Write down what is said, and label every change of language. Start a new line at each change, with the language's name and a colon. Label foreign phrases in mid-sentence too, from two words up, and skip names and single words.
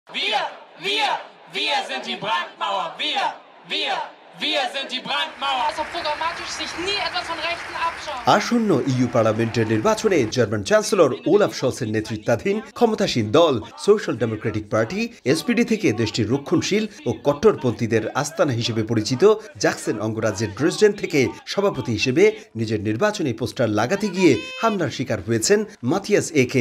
German: Wir sind die Brandmauer. Wir sind die Brandmauer. Also programmatisch sich nie etwas von Rechten abschauen.
Bangla: আসন্ন ইইউ পার্লামেন্টের নির্বাচনে জার্মান চ্যান্সেলর ওলাফ শলসের নেতৃত্বাধীন ক্ষমতাসীন দল সোশ্যাল ডেমোক্রেটিক পার্টি এসপিডি থেকে দেশটির রক্ষণশীল ও কট্টরপন্থীদের আস্তানা হিসেবে পরিচিত জ্যাকসেন অঙ্গরাজ্যের ড্রেসডেন থেকে সভাপতি হিসেবে নিজের নির্বাচনী পোস্টার লাগাতে গিয়ে হামলার শিকার হয়েছেন মাথিয়াস একে।